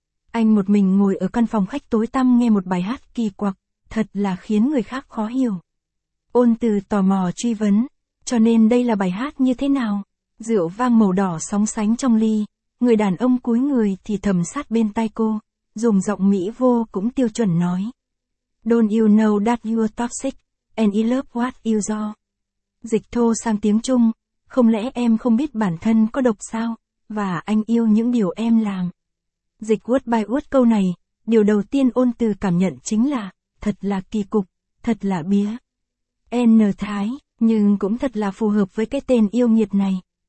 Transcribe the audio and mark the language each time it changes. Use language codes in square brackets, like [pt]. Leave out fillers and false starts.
[vi] Anh một mình ngồi ở căn phòng khách tối tăm nghe một bài hát kỳ quặc, thật là khiến người khác khó hiểu. Ôn Từ tò mò truy vấn, cho nên đây là bài hát như thế nào? Rượu vang màu đỏ sóng sánh trong ly, người đàn ông cúi người thì thầm sát bên tai cô, dùng giọng Mỹ vô cũng tiêu chuẩn nói. [en] Don't you know that you're toxic, and I love what you do? [vi] Dịch thô sang tiếng Trung, không lẽ em không biết bản thân có độc sao, và anh yêu những điều em làm. Dịch [en] word by word [vi] câu này, điều đầu tiên Ôn Từ cảm nhận chính là, thật là kỳ cục, thật là bía. N Thái, nhưng cũng thật là phù hợp với cái tên yêu nghiệt này.